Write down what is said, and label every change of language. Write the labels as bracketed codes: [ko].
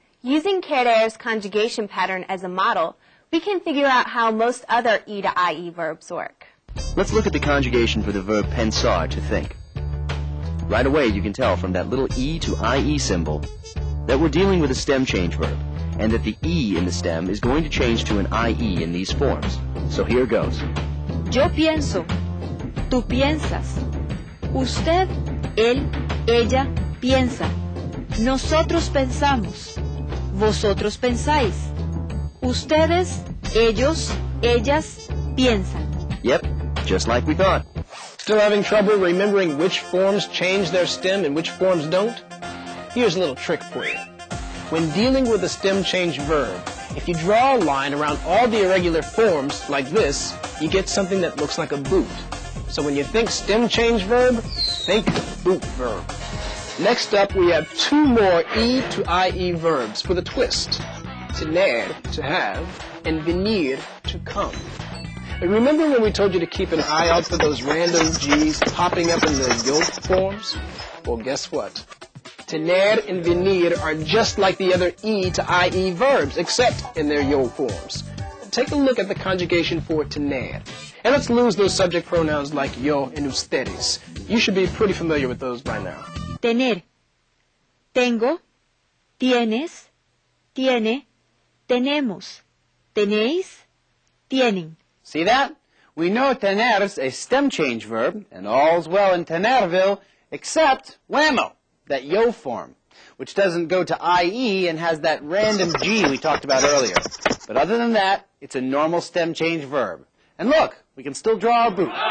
[en] Using querer's conjugation pattern as a model, we can figure out how most other E to IE verbs work. Let's look at the conjugation for the verb pensar, to think. Right away, you can tell from that little E to IE symbol that we're dealing with a stem change verb, and that the E in the stem is going to change to an IE in these forms. So here goes. [es] Yo pienso, tú piensas, usted, él, ella piensa, nosotros pensamos, vosotros pensáis, ustedes, ellos, ellas piensan. [en] Yep, just like we thought. Still having trouble remembering which forms change their stem and which forms don't? Here's a little trick for you. When dealing with a stem change verb, if you draw a line around all the irregular forms like this, you get something that looks like a boot. So when you think stem change verb, think boot verb. Next up, we have 2 more E to IE verbs with a twist. Tener, to have, and venir, to come. And remember when we told you to keep an eye out for those random G's popping up in the yolk forms? Well, guess what? Tener and venir are just like the other E to IE verbs, except in their yolk forms. Take a look at the conjugation for tener. And let's lose those subject pronouns like yo and ustedes. You should be pretty familiar with those by now. Tener. [es] Tengo, tienes, tiene, tenemos, tenéis, tienen. [en] See that? We know tener's a stem change verb, and all's well in Tenerville, except whammo, that yo form, which doesn't go to IE and has that random G we talked about earlier. But other than that, it's a normal stem change verb. And look, we can still draw a boot.